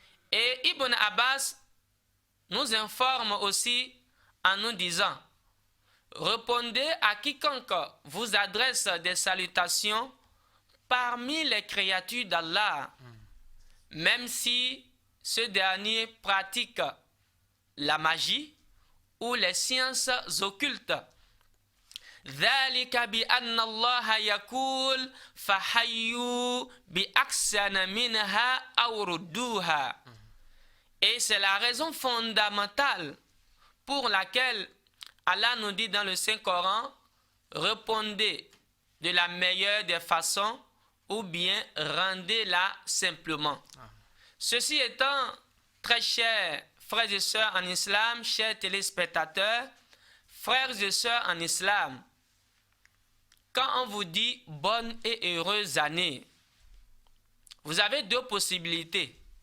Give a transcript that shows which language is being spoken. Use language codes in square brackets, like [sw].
[fr] Et Ibn Abbas nous informe aussi en nous disant, répondez à quiconque vous adresse des salutations parmi les créatures d'Allah, même si ce dernier pratique la magie ou les sciences occultes. [ar] ذلك بأن الله يقول فحيوا بأحسن منها أو ردوها. [fr] Et c'est la raison fondamentale pour laquelle Allah nous dit dans le Saint-Coran, répondez de la meilleure des façons ou bien rendez-la simplement. Ceci étant, très chers frères et sœurs en islam, chers téléspectateurs, frères et sœurs en islam, quand on vous dit bonne et heureuse année, vous avez deux possibilités.